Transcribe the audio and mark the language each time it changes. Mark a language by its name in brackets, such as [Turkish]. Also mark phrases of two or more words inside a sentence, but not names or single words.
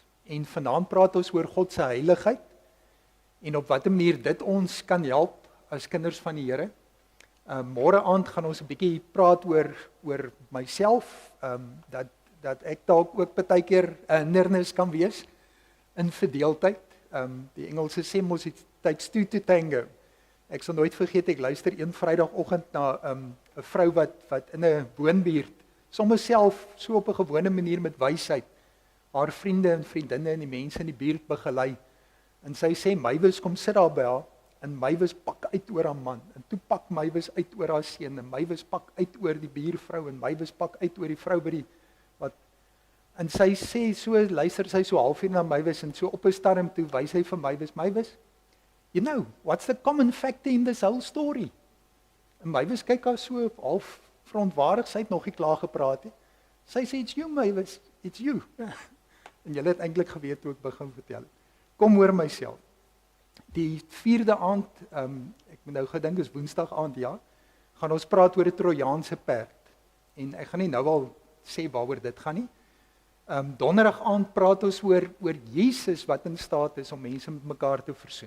[Afrikaans] En vanaand praat ons oor God se heiligheid en op watter manier dit ons kan help as kinders van die Here. Môre aand gaan ons 'n bietjie praat oor myself, dat ek dalk ook baie keer 'n hindernis kan wees in verdeeldheid. Die Engelse sê mos [English] it takes two to tango. [Afrikaans] Ek sal nooit vergeet, ek luister een Vrydagoggend na 'n vrou wat in 'n woonbuurt sommer self so op 'n gewone manier met wysheid haar vriende en vriendinne en die mense in die buurt begelei. En sy sê Mywes kom sit daar by haar en Mywes pak uit oor haar man en toe pak Mywes uit oor haar seun en Mywes pak uit oor die buurvrou en Mywes pak uit oor die vrou by die en sy sê so, luister sy so halfuur na Mywes en so op 'n stadium toe wys hy vir Mywes, [English] you know, what's the common factor in this whole story? [Afrikaans] En Mywes kyk haar so half verontwaardig, sy het nog nie klaar gepraat nie. Sy sê, [English] it's you Mywes, it's you. [Afrikaans] En julle het eintlik geweet hoe ek begin vertel. Kom hoor myself. Die 4de aand, ek moet nou gedink is Woensdag aand, ja, gaan ons praat oor 'n Trojaanse perd. En ek gaan nie nou al sê waaroor dit gaan nie. Donderdag aand praat ons oor Jesus wat in staat is om mense met mekaar te versoen.